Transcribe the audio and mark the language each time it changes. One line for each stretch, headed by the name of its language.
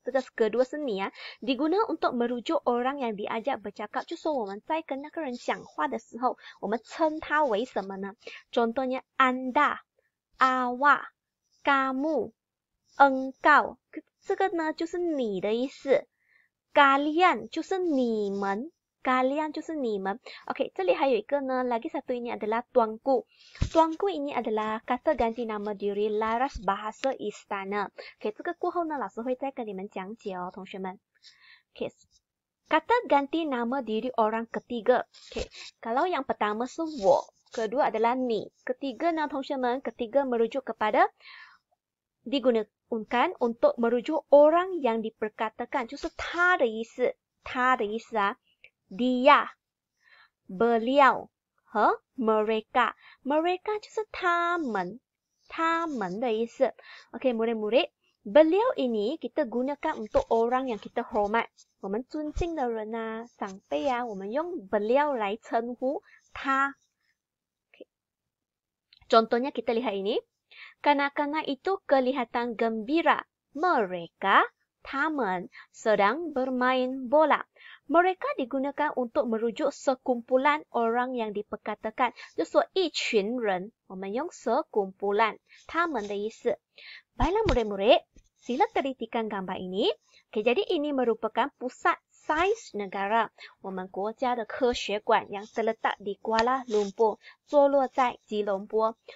Chinese: 这个kedua 是你啊,
Malay: diguna untuk merujuk orang yang diajak bercakap,
Chinese: 就说我们在跟那个人讲话的时候，我们称他为什么呢?
Malay: Contohnya Anda, awak, kamu, engkau.
Chinese: 这个呢就是你的意思。 Kalian 就是你们 ，kalian 就是你们。
Malay: OK，
Chinese: 这里还有一个呢
Malay: ，lagi satu ini adalah tuanku. Tuanku ini adalah kata ganti nama diri laras bahasa istana.
Chinese: OK， 这个过后呢，老师会再跟你们讲解哦，同学们。
Malay: OK， kata ganti nama diri orang ketiga. OK， kalau yang pertama
Chinese: 是我，
Malay: kedua adalah 你， ketiga 呢，同学们， ketiga merujuk kepada digunakan untuk merujuk orang yang diperkatakan,
Chinese: 就是他的意思，他的意思啊。
Malay: Dia, beliau 和 mereka.
Chinese: Mereka 就是他们，他们的意思。
Malay: OK, murid-murid, beliau ini kita gunakan untuk orang yang kita hormat.
Chinese: 我们尊敬的人啊，长辈啊，我们用 beliau 来称呼他。
Malay: Okay. Contohnya kita lihat ini. Kanak-kanak itu kelihatan gembira. Mereka, 他们 sedang bermain bola. Mereka digunakan untuk merujuk sekumpulan orang yang diperkatakan.
Chinese: 就说一群人，我们用 sekumpulan, 他们的意思。
Malay: Baiklah murid-murid, sila telitikan gambar ini. Okay, jadi ini merupakan pusat sains negara.
Chinese: 我们国家的科学馆
Malay: yang terletak di Kuala Lumpur,
Chinese: 坐落在吉隆坡。